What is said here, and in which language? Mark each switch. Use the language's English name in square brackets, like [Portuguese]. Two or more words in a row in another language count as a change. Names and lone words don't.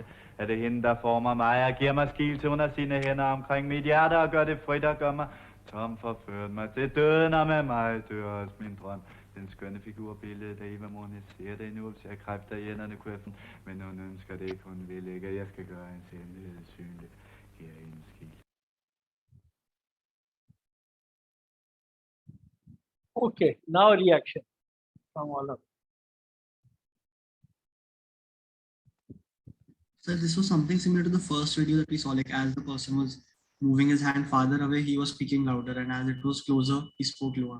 [Danish] Er det hende, der former mig og giver mig skikkelse? Hun har sine hænder omkring mit hjerte og gør det frit og gør mig tom, forført mig til døden, og med mig dør også min drøm. Den skønne figurbillede af Eva, moren, jeg ser det nu, hvis jeg har kræfter i hænderne, kunne jeg men hun ønsker det ikke, hun vil ikke, at jeg skal gøre hendes hemmelighed synlig. Giver hende skikkelse. [English] Okay, now reaction from all of you. So this was something similar to the first video that we saw, like as the person was moving his hand farther away, he was speaking louder, and as it was closer, he spoke lower.